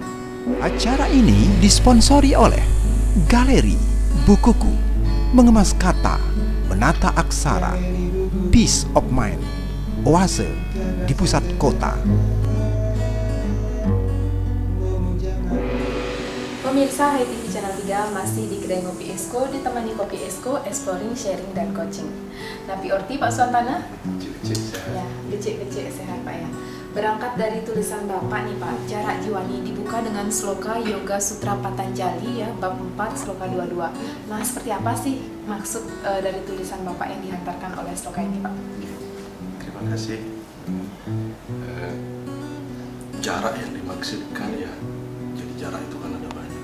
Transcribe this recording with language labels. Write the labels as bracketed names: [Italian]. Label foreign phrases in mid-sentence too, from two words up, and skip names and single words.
[Indonesian] Acara ini disponsori oleh Galeri Bukuku, mengemas kata, menata aksara, [English] Peace of Mind, [Indonesian] Oase di pusat kota. Pemirsa Hai TV Channel 3 masih di kedai Ngopi Esko, ditemani Kopi Esko, [English] exploring, sharing, [Indonesian] dan coaching. [Balinese] Napi Orti, [Indonesian] Pak Swantana? Ya, becek-becek sehat Pak ya. Berangkat dari tulisan Bapak nih Pak, Jarak Jiwani dibuka dengan sloka Yoga Sutra Patanjali ya, bab 4 sloka 22. Nah, seperti apa sih maksud dari tulisan Bapak yang dihantarkan oleh sloka ini Pak? Terima kasih. Jarak yang dimaksudkan ya, jadi jarak itu kan ada banyak.